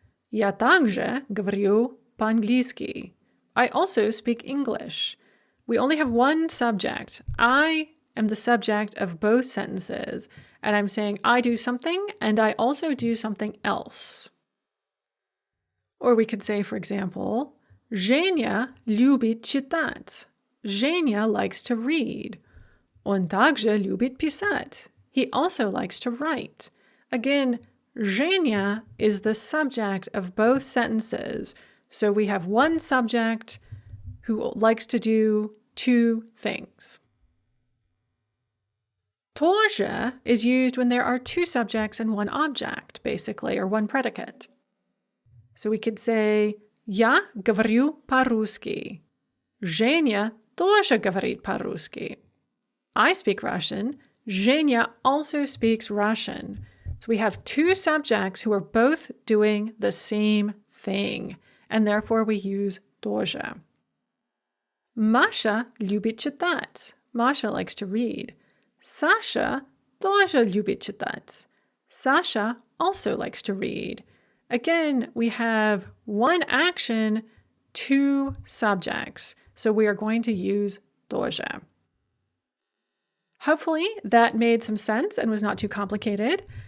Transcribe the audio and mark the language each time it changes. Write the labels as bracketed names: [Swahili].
[Russian] Я также говорю по-английски. [English] I also speak English. We only have one subject. I am the subject of both sentences, and I'm saying I do something and I also do something else. Or we could say, for example, [Russian] Женя любит читать. [English] Женя likes to read. [Russian] Он также любит писать. [English] He also likes to write. Again, Женя is the subject of both sentences, so we have one subject who likes to do two things. Тоже is used when there are two subjects and one object, basically, or one predicate. So we could say, [Russian] Я говорю по-русски. Женя тоже говорит по-русски. [English] I speak Russian. Женя also speaks Russian. So we have two subjects who are both doing the same thing, and therefore we use тоже. [Russian] Masha любит читать. [English] Masha likes to read. [Russian] Sasha тоже любит читать. [English] Sasha also likes to read. Again, we have one action, two subjects, so we are going to use тоже. Hopefully that made some sense and was not too complicated.